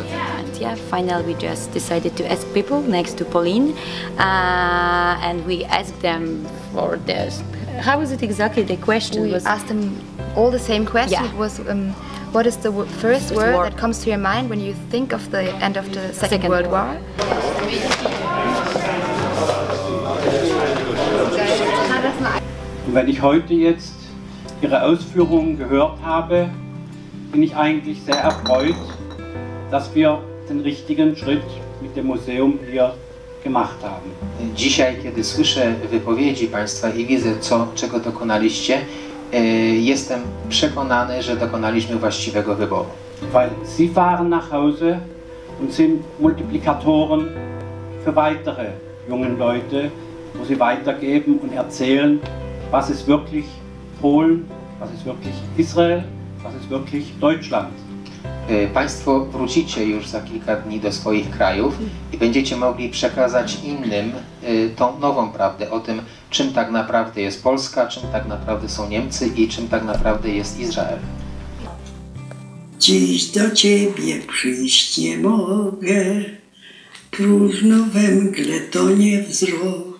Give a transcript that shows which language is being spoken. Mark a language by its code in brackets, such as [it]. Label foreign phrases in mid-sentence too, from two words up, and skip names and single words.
[en] And yeah, finally we just decided to ask people next to Polin, and we asked them for this. How was it exactly? The question we was asked them all the same question. Yeah. It was, what is the first word that comes to your mind when you think of the end of the Second World War? [de] Und wenn ich heute jetzt Ihre Ausführungen gehört habe, bin ich eigentlich sehr erfreut, dass wir den richtigen Schritt mit dem Museum hier gemacht haben. [pl] Dzisiaj, kiedy słyszę wypowiedzi Państwa i widzę, czego dokonaliście, jestem przekonany, że dokonaliśmy właściwego wyboru. [de] Weil Sie fahren nach Hause und sind Multiplikatoren für weitere jungen Leute, wo sie weitergeben und erzählen, was ist wirklich Polen, was ist wirklich Israel, was ist wirklich Deutschland. [pl] Państwo wrócicie już za kilka dni do swoich krajów i będziecie mogli przekazać innym tą nową prawdę o tym, czym tak naprawdę jest Polska, czym tak naprawdę są Niemcy i czym tak naprawdę jest Izrael. Dziś do Ciebie przyjść nie mogę, próżno we mgle tonie wzrok.